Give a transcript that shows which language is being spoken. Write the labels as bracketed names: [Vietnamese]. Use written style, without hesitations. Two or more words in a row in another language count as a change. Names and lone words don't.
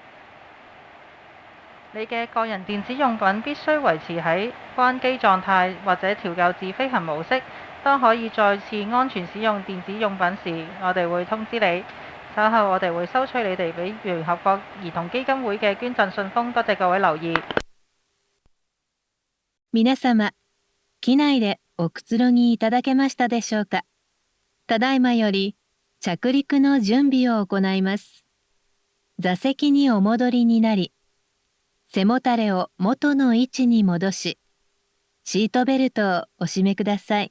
[Cantonese] 你嘅個人電子用品必須維持喺關機狀態或者調校至飛行模式。當可以再次安全使用電子用品時，我哋會通知你。稍後我哋會收取你哋俾聯合國兒童基金會嘅捐贈信封。多謝各位留意。 [Japanese] 皆様、機内でおくつろぎいただけましたでしょうか。ただいまより着陸の準備を行います。座席にお戻りになり、背もたれを元の位置に戻し、シートベルトをお締めください。